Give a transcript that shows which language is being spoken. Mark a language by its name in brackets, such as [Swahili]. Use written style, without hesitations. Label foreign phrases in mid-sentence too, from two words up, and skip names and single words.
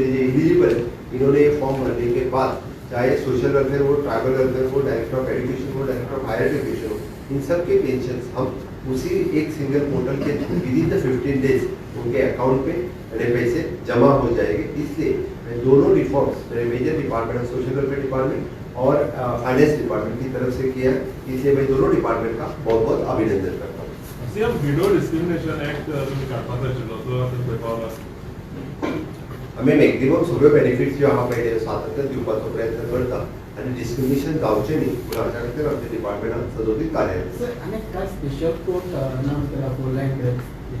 [Hindi] लिए एलिजिबल है इन्होंने ये फॉर्म भरने के बाद चाहे [English] social welfare [Hindi] हो [English] tribal welfare [Hindi] हो [English] director of education [Hindi] हो [English] director of higher education [Hindi] हो इन सब के पेंशन हम उसी एक [English] single portal [Hindi] के [English] within the 15 days [Hindi] उनके अकाउंट पे मेरे पैसे जमा हो जाएंगे इसलिए मैं दोनों रिफॉर्म्स मेरे [English] major department social welfare department [Hindi] और [English] finance department [Hindi] की तरफ से किया है इसलिए मैं दोनों डिपार्टमेंट का बहुत बहुत अभिनंदन करता हूँ [Konkani] सीएम विडो डिस्क्रिमिनेशन एक्ट तुम्ही काढपाक आशिल्लो तो आतां खंय पावला आम्ही मॅक्झिमम सगळे बेनिफिट्स जे आहा पळय ते सातत्यान दिवपाचो प्रयत्न करता आनी डिस्क्रिमिनेशन जावचें न्ही पूण हाच्या खातीर आमच्या डिपार्टमेंटान सदोदीत कार्यरत [Marathi] सर आणि काय [English] special court announce [Marathi] केला [English] for land grab